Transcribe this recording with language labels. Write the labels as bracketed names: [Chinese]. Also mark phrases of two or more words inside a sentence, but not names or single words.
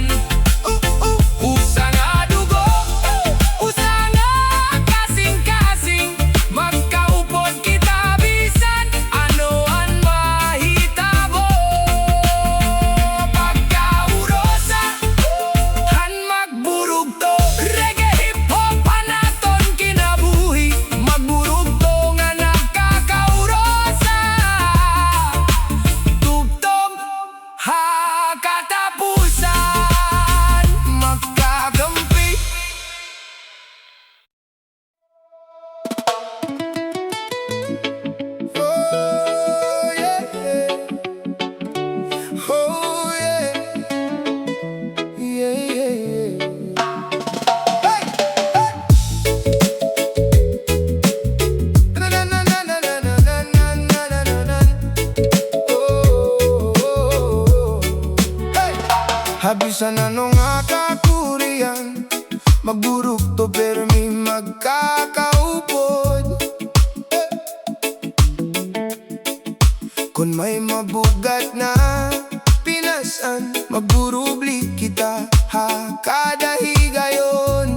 [Waray] Usa nga dugo, usa nga kasing-kasing. Magkaupot kita bisan ano ang mahitabo. Pagka-urusa, han magburugto. [English] Reggae hip-hop [Waray] anaton kinabuhi. Magburugto nga nagkaka-urusa. Tubtob ha katapusan. Magkagampi. [English] Oh yeah, oh yeah, yeah, yeah, yeah. Hey, hey. Na-na-na-na-na-na-na-na-na-na-na-na. Oh, hey. [Waray] Habisan ano nga kakurian. Magburugto pero may magkakaupod. Kung may mabugat na pinasan, magburubli kita ha kada higayon.